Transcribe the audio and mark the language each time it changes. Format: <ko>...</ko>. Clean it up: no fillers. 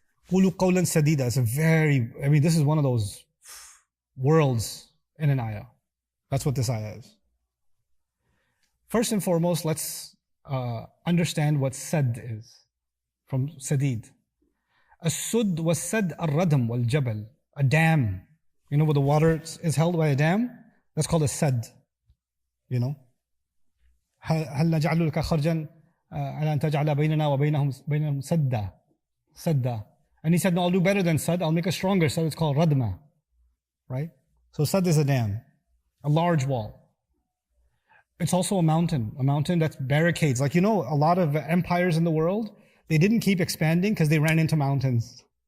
<ar>قُولُوا قَوْلًا سَدِيدًا</ar> <en>is this is one of those worlds in an ayah. That's what this ayah is. First and foremost, let's understand what sad is. From sadid. As-sud was sad al-radam wal-jabal. A dam. You know where the water is held by a dam? That's called a sad. You know?</en> <ar>هل نجعل لك خرجا على أن تجعل بيننا وبينهم سدا.</ar> <en>And he said, no, I'll do better than sad. I'll make a stronger sad. It's called radma. Right? So sad is a dam. A large wall. It's also a mountain that barricades. A lot of empires in the world, they didn't keep expanding because they ran into mountains.</en>